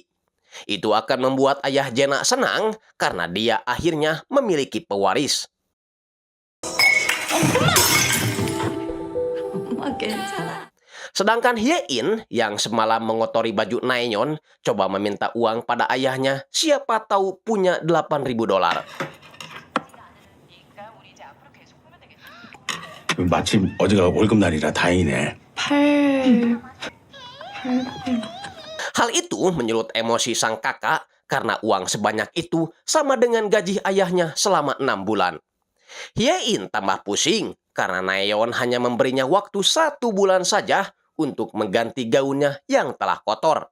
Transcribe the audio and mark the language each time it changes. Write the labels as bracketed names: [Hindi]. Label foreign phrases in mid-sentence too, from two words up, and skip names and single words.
[Indonesian] Itu akan membuat ayah Jena senang karena dia akhirnya memiliki pewaris. Sedangkan Hye-in yang semalam mengotori baju Naeyeon coba meminta uang pada ayahnya, siapa tahu punya $8.000. [Korean] 마침 어제가 월급날이라 다행이네. [Indonesian] Hal itu menyulut emosi sang kakak karena uang sebanyak itu sama dengan gaji ayahnya selama 6 bulan. Hye-in tambah pusing karena Naeyeon hanya memberinya waktu 1 bulan saja untuk mengganti gaunnya yang telah kotor.